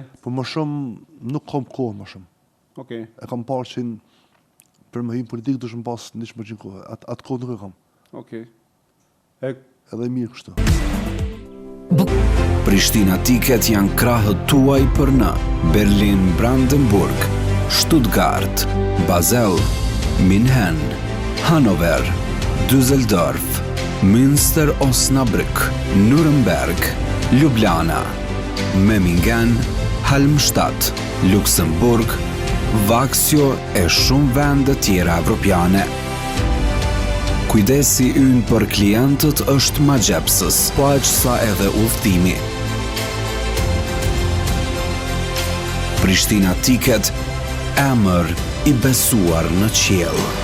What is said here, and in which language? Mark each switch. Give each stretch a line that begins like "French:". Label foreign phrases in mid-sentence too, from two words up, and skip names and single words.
Albanian: por më shumë nuk kam kohë më shumë. Okej. E kam parë që për më hym politikë duhet të pas 100% kohë. Atë kohë nuk e kam. Okej. Edhe mirë kështu. Prishtina Ticket janë krahët tuaj për në Berlin, Brandenburg, Stuttgart, Basel, München, Hannover, Düsseldorf, Münster Osnabrück, Nuremberg, Ljubljana, Memmingen, Halmstad, Luxemburg, Vaksio e shumë vende tjera evropiane. Kujdesi ynë për klientët është magjepsës, po aq sa edhe udhtimi. Prishtina Ticket, emër i besuar në qiell.